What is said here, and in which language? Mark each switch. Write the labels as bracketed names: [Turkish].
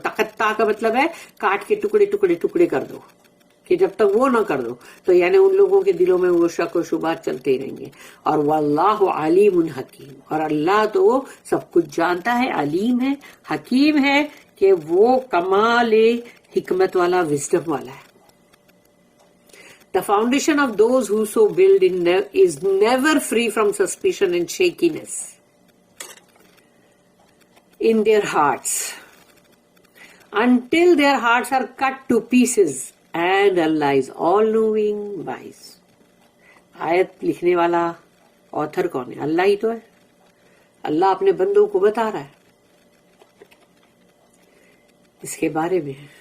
[Urdu] تقطع کا مطلب ہے کاٹ کے ٹکڑے کر دو، کہ جب تک وہ نہ کر دو تو یعنی ان لوگوں کے دلوں میں وہ شک و شبہات چلتے ہی رہیں گے. اور [Arabic] واللہ علیم حکیم، [Urdu] اور اللہ تو سب کچھ جانتا ہے، علیم ہے، حکیم ہے، کہ وہ کمال حکمت والا، وزڈم والا ہے. [English] The foundation of those who so build is never free from suspicion and shakiness in their hearts until their hearts are cut to pieces and Allah is all-knowing, wise. [Urdu] آیت لکھنے والا آتھر کون ہے؟ اللہ ہی تو ہے. اللہ اپنے بندوں کو بتا رہا ہے اس کے بارے میں.